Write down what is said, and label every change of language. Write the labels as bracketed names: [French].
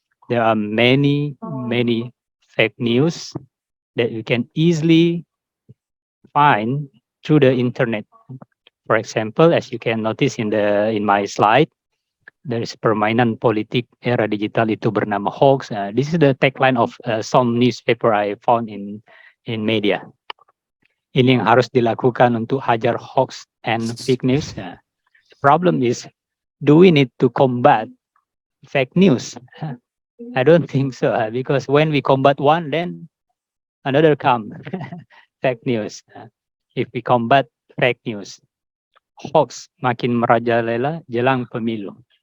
[English] There are many fake news that you can easily find through the internet. For example, as you can notice in my slide, there is [Indonesian] permainan politik era digital itu bernama hoax. [English] This is the tagline of some newspaper I found in media. [Indonesian] Ini yang harus dilakukan untuk hajar hoax [English] and fake news. The problem is, do we need to combat fake news? I don't think so, because when we combat one, then another come fake news. If we combat fake news, hoax [Indonesian] makin merajalela jelang pemilu.